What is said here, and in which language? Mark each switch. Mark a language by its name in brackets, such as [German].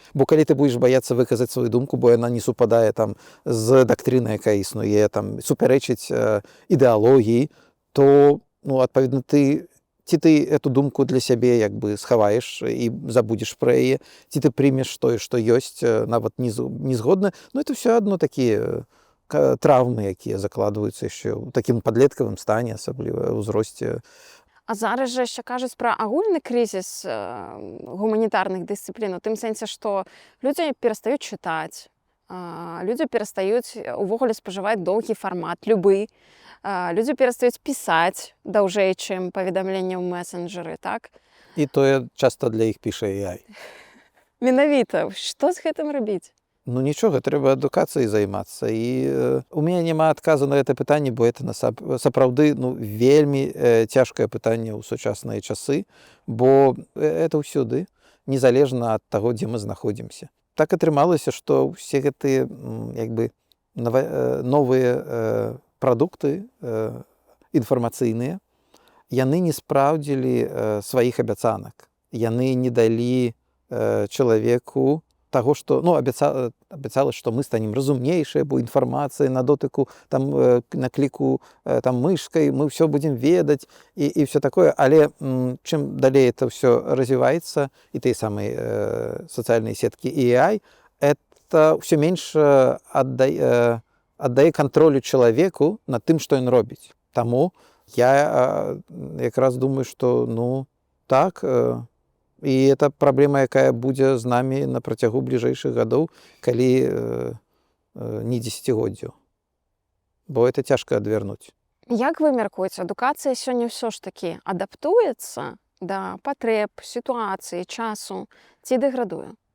[Belarusian] Бо калі ты [Russian] будешь бояться [Belarusian] выказаць свою думку, бо яна не супадае там з дактрынай, якая існуе, там супярэчыць ідэалогіі, то, адпаведна, ты эту думку для сябе як бы схаваеш і забудзеш пра яе, ці ты прымеш тое, што ёсць, нават не згодна. Это все адно такія травмы, якія закладваюцца яшчэ ў такім падлеткавым стане, асабліва ў узросце. [Ukrainian] А зараз же ще кажуть про агульний кризис гуманітарних дисциплін, у тим сенсі, що люди перестають читати, люди перестають увогуле споживати довгий формат, любий, люди перестають писати довжей, чим повідомлення в месенджери, так? І то часто для іх пише AI. [Belarusian] Менавіта, що з гэтым робіць? Нічога, трэба адукацыяй займацца. І у мяне няма адказу на гэта пытанне, бо это сапраўды вельмі цяжкае пытанне ў сучасныя часы, бо это ўсюды, незалежна ад таго, дзе мы знаходзімся. Так атрымалася, што ўсе гэтыя новыя прадукты інфармацыйныя, яны не спраўдзілі сваіх абяцанак. Яны не далі чалавеку [Russian] того, что, обещалось, что мы станем разумнейшие, бо информация на дотыку, там, на клику, там, мышкой, мы все будем ведать и все такое. Але чем далее это все развивается, и те самые социальные сетки и AI, это все меньше отдае контролю человеку над тем, что он робить. Тому я как раз думаю, что, так... [Belarusian] І это праблема, якая будзе з намі на працягу бліжэйшых гадоў, калі не дзесяцігоддзяў. Бо это цяжка адвярнуць. Як вы мяркуеце, адукацыя сёння ўсё ж такі адаптуецца да патрэб, сітуацыі, часу ці дэградуе?